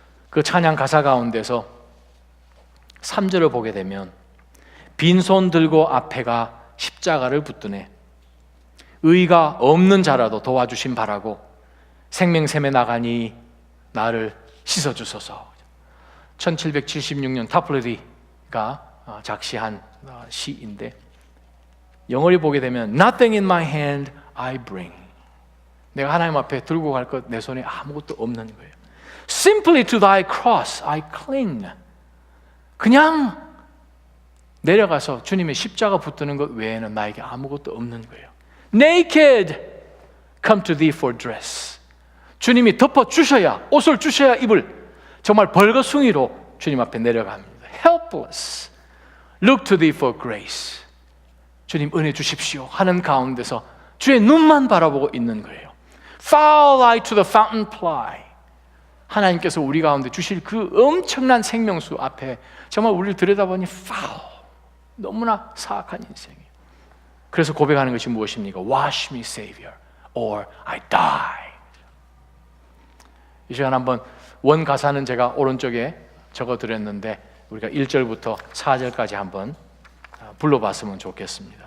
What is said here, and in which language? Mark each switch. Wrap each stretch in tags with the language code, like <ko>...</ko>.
<ko>그 찬양 가사 가운데서 3절을 보게 되면 빈손 들고 앞에가 십자가를 붙드네 의가 없는 자라도 도와주심 바라고 생명샘에 나가니 나를 씻어주소서. 1776년 타플레디가 작시한 시인데 영어를 보게 되면</ko> <en>Nothing in my hand I bring.</en> <ko>내가 하나님 앞에 들고 갈 것 내 손에 아무것도 없는 거예요.</ko> <en>Simply to thy cross I cling.</en> <ko>그냥 내려가서 주님의 십자가 붙드는 것 외에는 나에게 아무것도 없는 거예요.</ko> <en>Naked, come to thee for dress.</en> <ko>주님이 덮어주셔야, 옷을 주셔야 입을 정말 벌거숭이로 주님 앞에 내려갑니다.</ko> <en>Helpless, look to thee for grace.</en> <ko>주님 은혜 주십시오 하는 가운데서 주의 눈만 바라보고 있는 거예요.</ko> <en>Foul I to the fountain ply.</en> <ko>하나님께서 우리 가운데 주실 그 엄청난 생명수 앞에 정말 우리를 들여다보니 foul, 너무나 사악한 인생이에요. 그래서 고백하는 것이 무엇입니까?</ko> <en>Wash me, Savior, or I die.</en> <ko>이 시간 한번 원 가사는 제가 오른쪽에 적어드렸는데 우리가 1절부터 4절까지 한번 불러봤으면 좋겠습니다.</ko>